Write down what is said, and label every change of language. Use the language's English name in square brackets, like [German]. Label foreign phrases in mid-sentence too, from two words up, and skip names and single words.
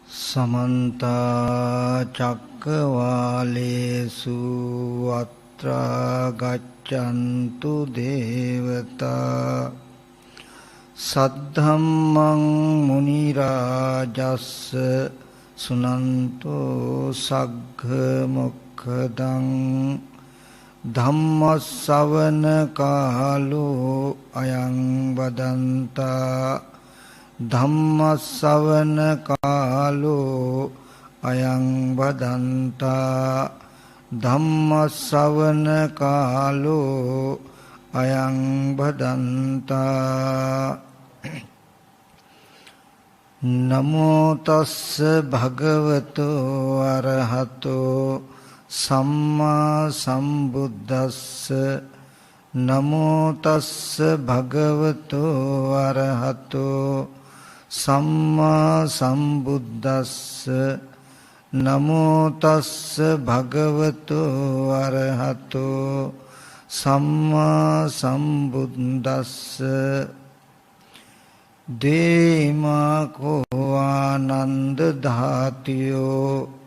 [Pali] समन्त चक्रवालेषु अत्र गच्छन्तु देवता सद्धम्मं मुनिराजस्स सुनन्तो सग्घ मोक्खदं धम्मස්සවන කාලෝ අයං වදන්තා ධම්මස්සවන කාලෝ අයං වදන්තා ධම්මස්සවන කාලෝ අයං වදන්තා නමෝ තස්ස භගවතෝ අරහතෝ සම්මා සම්බුද්දස්ස නමෝ තස්ස භගවතෝ අරහතෝ සම්මා සම්බුද්දස්ස නමෝ තස්ස භගවතෝ අරහතෝ සම්මා සම්බුද්දස්ස දේමා කෝ ආනන්ද ධාතියෝ